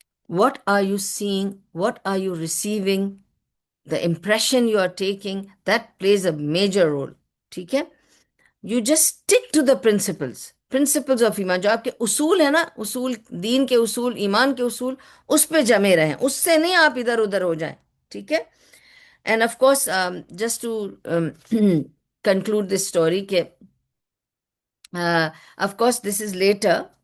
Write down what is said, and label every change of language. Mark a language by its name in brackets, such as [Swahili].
[English] What are you seeing, what are you receiving, the impression you are taking, that plays a major role. [Urdu] ٹھیک ہے. [English] You just stick to the principles of iman. [Urdu] جو آپ کے اصول ہیں نا، اصول دین کے اصول، ایمان کے اصول، اس پہ جمے رہیں، اس سے نہیں آپ ادھر ادھر ہو جائیں. ٹھیک ہے. [English] And of course just to conclude this story کہ of course this is later.